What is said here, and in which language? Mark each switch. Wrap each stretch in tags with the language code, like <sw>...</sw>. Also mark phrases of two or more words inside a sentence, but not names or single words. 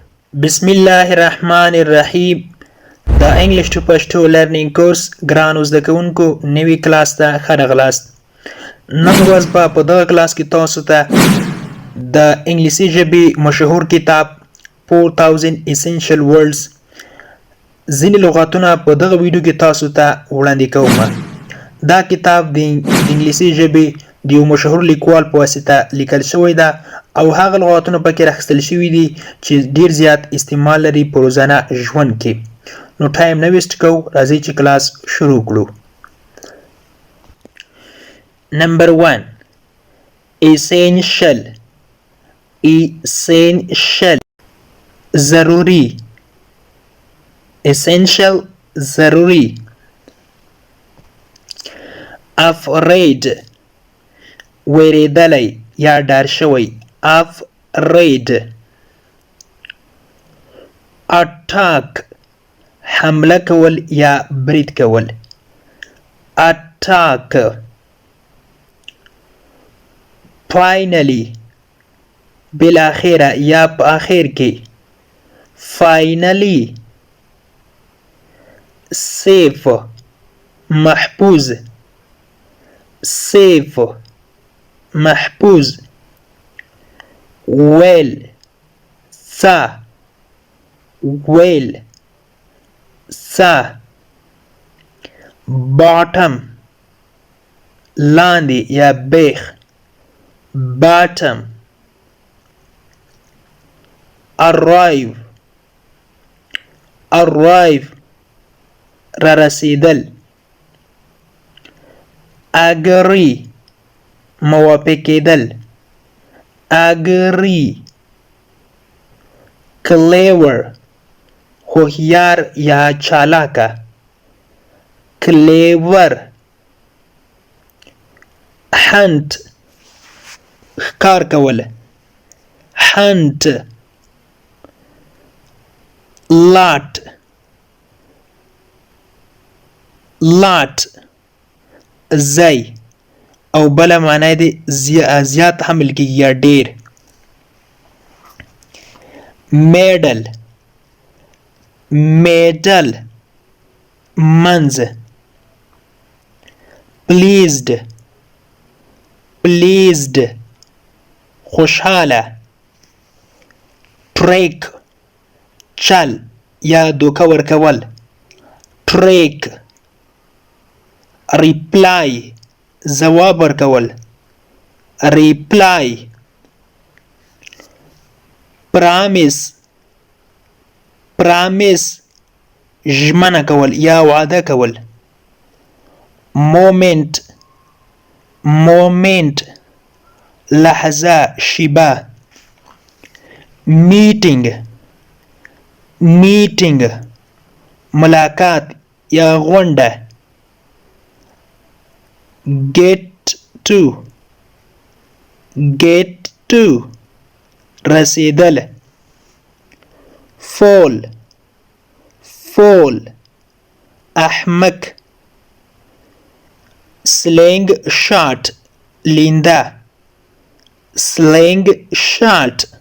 <ar>بسم الله الرحمن الرحیم.</ar> <ps>د</ps> <en>English to Pashto learning course</en> <ps>ګرانو زده کوونکو نوی کلاس ته ښه راغلاست. نن ورځ په دغه کلاس کې تاسو ته د انګلیسي ژبې مشهور کتاب 4000</ps> <en>essential words</en> <ps>ځینې لغاتونه په دغه ویډیو کې تاسو ته وړاندې کوم. دا کتاب د انګلیسي ژبې د یو مشهور لیکوال په واسطه لیکل شوی ده او هغه لغاتونه پکې راخیستل شوي دي چې ډیر زیات استعمال لري په روزانه ژوند کې. نو ټایم نه ویسټ کوو، راځئ چې کلاس شروع کړو. نمبر 1 essential ضروری essential ضروری. afraid ویریدلی یا ډار شوی afraid. attack حمله کول یا برید کول attack. finally بالاخره یا په آخر کې finally. safe محفوظ safe محفوظ. well څه well څه. bottom لاندې یا بیخ bottom. arrive را رسیدل. agree موافق کېدل agree. clever هوښیار یا چالاکه clever. hunt ښکار کول hunt. lot ځای او بله معنی دی زیات حمل کېږي یا ډیر. medal منځ. pleased خوشحاله. trick چل یا دوکه ورکول trick. reply ځواب ورکول reply. promise ژمنه کول یا وعده کول. moment لحظه شیبه. meeting ملاقات یا غونډه.</ps> <en>get to</en> <ps>رسیدل. fall احمق.</ps> <en>sling shot</en> <ps>لینده</ps> <en>sling shot.</en>